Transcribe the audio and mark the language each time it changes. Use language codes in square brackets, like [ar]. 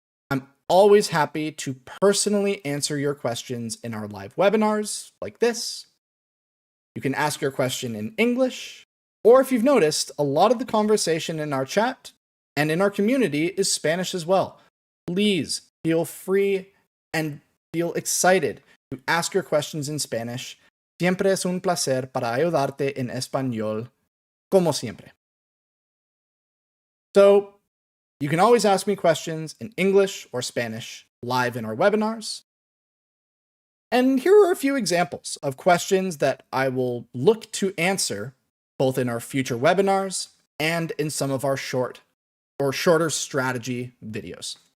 [en] I'm always happy to personally answer your questions in our live webinars like this. You can ask your question in English, or if you've noticed, a lot of the conversation in our chat and in our community is Spanish as well. Please feel free and feel excited to ask your questions in Spanish. [es] Siempre es un placer para ayudarte en español, como siempre. [en] So, you can always ask me questions in English or Spanish live in our webinars. And here are a few examples of questions that I will look to answer both in our future webinars and in some of our shorter strategy videos.